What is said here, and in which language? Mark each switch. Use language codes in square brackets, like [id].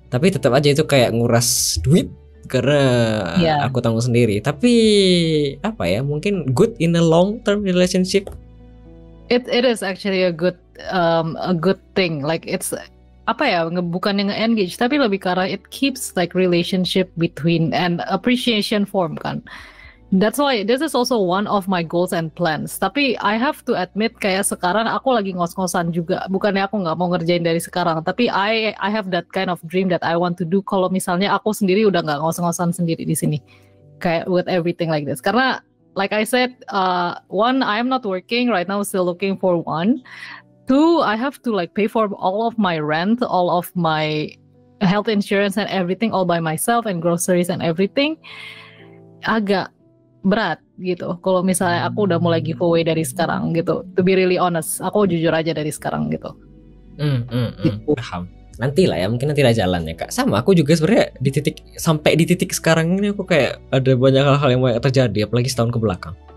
[id] Tapi tetap aja itu kayak nguras duit karena aku tanggung sendiri. Tapi apa ya, mungkin [en] good in a long term relationship. It is actually a good thing. Like it's [id] bukan yang engage tapi lebih karena [en] it keeps like relationship between and appreciation form kan. That's why this is also one of my goals and plans. [id] Tapi [en] I have to admit [id] kayak sekarang aku lagi ngos-ngosan juga. Bukannya aku nggak mau ngerjain dari sekarang, tapi [en] I have that kind of dream that I want to do [id] kalau misalnya aku sendiri udah nggak ngos-ngosan sendiri di sini. [en] Kayak with everything like this. Karena like I said, one, I am not working right now, still looking for one. 2, I have to like pay for all of my rent, all of my health insurance and everything all by myself and groceries and everything. [id] Agak berat. gitu. Kalau misalnya aku udah mulai giveaway dari sekarang gitu. [en] To be really honest, [id] aku jujur aja dari sekarang gitu. Paham. Nanti lah ya, mungkin nanti lah jalan ya Kak. Sama aku juga sebenarnya sampai di titik sekarang ini aku kayak ada banyak hal-hal yang mau terjadi, apalagi setahun ke belakang.